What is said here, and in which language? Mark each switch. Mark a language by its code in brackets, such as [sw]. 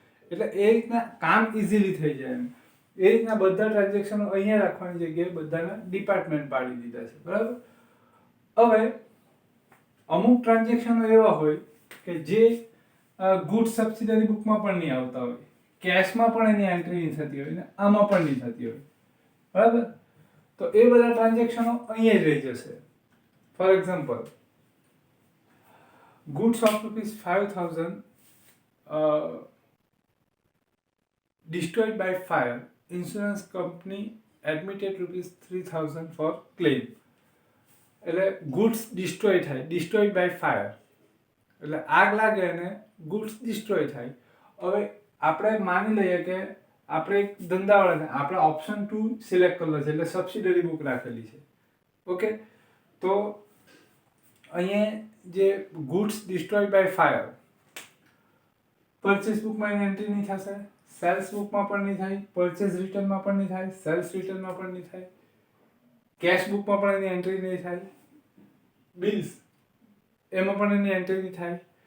[gu] એટલે એ રીતના કામ ઇઝીલી થઈ જાય એમ. એ રીતના બધા ટ્રાન્ઝેક્શનો અહીંયા રાખવાની જગ્યાએ બધાના ડિપાર્ટમેન્ટ પાડી દીધા છે, બરાબર. હવે અમુક ટ્રાન્ઝેક્શનો એવા હોય કે જે ગુડ સબસિડરી બુકમાં પણ નહીં આવતા હોય, કેશમાં પણ એની એન્ટ્રી નહીં થતી હોય ને આમાં પણ નહીં થતી હોય, બરાબર. તો એ બધા ટ્રાન્ઝેક્શનો અહીંયા જ રહી જશે. [en] For example, goods of ₹5,000 destroyed by fire, insurance company admitted ₹3,000 for claim. [gu] એટલે ગુડ્સ ડિસ્ટ્રોય થાય, ડિસ્ટ્રોયડ બાય ફાયર એટલે આગ લાગે અને ગુડ્સ ડિસ્ટ્રોય થાય. હવે આપણે માની લઈએ કે આપણે એક ધંધાવાળા, આપણે ઓપ્શન 2 સિલેક્ટ કરેલો છે, એટલે સબસિડરી બુક રાખેલી છે. ઓકે, તો અહીંયા જે ગુડ્સ ડિસ્ટ્રોયડ બાય ફાયર, પરચેસ બુકમાં એની એન્ટ્રી નહીં થશે, સેલ્સ બુકમાં પણ નહીં થાય, પરચેસ રિટર્નમાં પણ નહીં થાય, સેલ્સ રિટર્નમાં પણ નહીં થાય, કેશ બુકમાં પણ એની એન્ટ્રી નહીં થાય, બિલ્સ એમાં પણ એની એન્ટ્રી નહીં થાય.